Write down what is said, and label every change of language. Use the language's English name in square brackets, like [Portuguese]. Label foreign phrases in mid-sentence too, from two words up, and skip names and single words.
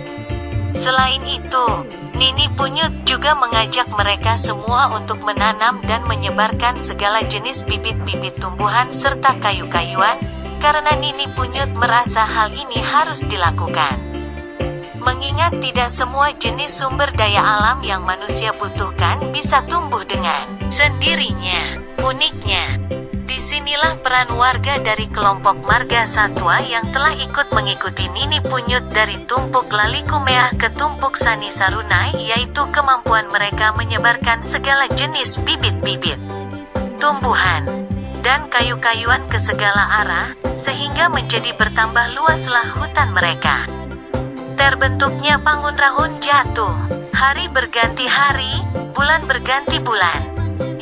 [Indonesian] Selain itu, Nini Punyut juga mengajak mereka semua untuk menanam dan menyebarkan segala jenis bibit-bibit tumbuhan serta kayu-kayuan, karena Nini Punyut merasa hal ini harus dilakukan. Mengingat tidak semua jenis sumber daya alam yang manusia butuhkan bisa tumbuh dengan sendirinya. Uniknya, disinilah peran warga dari kelompok marga satwa yang telah ikut mengikuti Nini Punyut dari Tumpuk Laliku Meah ke Tumpuk Sani Sarunai, yaitu kemampuan mereka menyebarkan segala jenis bibit-bibit tumbuhan dan kayu-kayuan ke segala arah, sehingga menjadi bertambah luaslah hutan mereka. Terbentuknya Pangun Rahun jatuh, hari berganti hari, bulan berganti bulan.